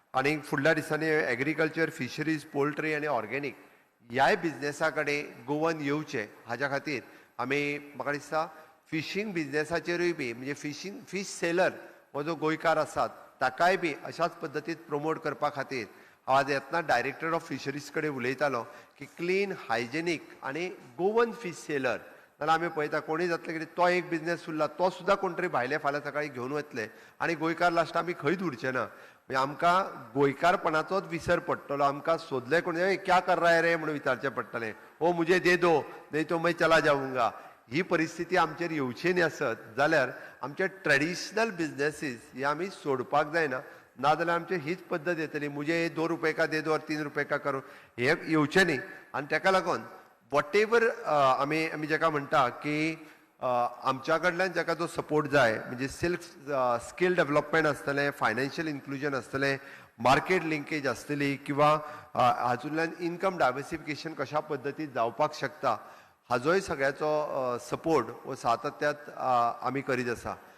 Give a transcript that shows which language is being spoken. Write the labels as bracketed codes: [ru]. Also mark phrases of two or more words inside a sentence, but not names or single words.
[kok] आणि फुडल्या दिसांनी एग्रीकल्चर, फिशरीज, पोल्ट्री आणि ऑर्गेनिक ह्याय बिझनेसा कडेन गोवन येवचे हाज्या खातीर आमी म्हाका दिसता फिशींग बिझनेसाचेरूय बी म्हणजे फीश सेलर हो जो गोंयकार आसात ताकाय बी अशाच पद्दतीत प्रमोट करपा खातीर हांव आज येतना [en] director of fisheries [kok] कडेन उलयतालो की [en] clean hygienic [kok] आनी गोवन [en] fish seller [kok] नाल्यार आमी पळयता कोणूय जातले कितें तो एक बिझनेस उरला तो सुद्धा कोण तरी भायले फाल्यां सकाळीं घेवन वतले आनी गोंयकार लास्ट आमी खंयच उरचे ना म्हणजे आमकां गोंयकारपणाचोच विसर पडटलो आमकां सोदले [hi] कोण क्या कर रहा है रे [kok] म्हणून विचारचें पडटलें [hi] ओ मुझे दे दो नहीं तो मैं चला [kok] जाऊंगा ही परिस्थिती आमचेर येवची न्ही आसत जाल्यार आमचे [en] traditional businesses [kok] हे आमी सोडपाक जायना नाजाल्यार आमची हीच पद्दत येतली [hi] मुझे 2 रुपये का दे दो और 3 रुपये का करो [kok] हे येवचें न्ही आनी ताका लागून [en] what ever [kok] आमी जाका म्हणटा की आमच्या कडल्यान जाका जो सपोर्ट जाय म्हणजे [en] skill development [kok] आसतलें [en] financial inclusion [kok] आसतलें [en] market linkage [kok] आसतली किंवा हातूंतल्यान [en] income diversification [kok] कशा पद्दतीन जावपाक शकता हाजोय सगळ्याचो सपोर्ट वो सातत्यात आमी करीत आसा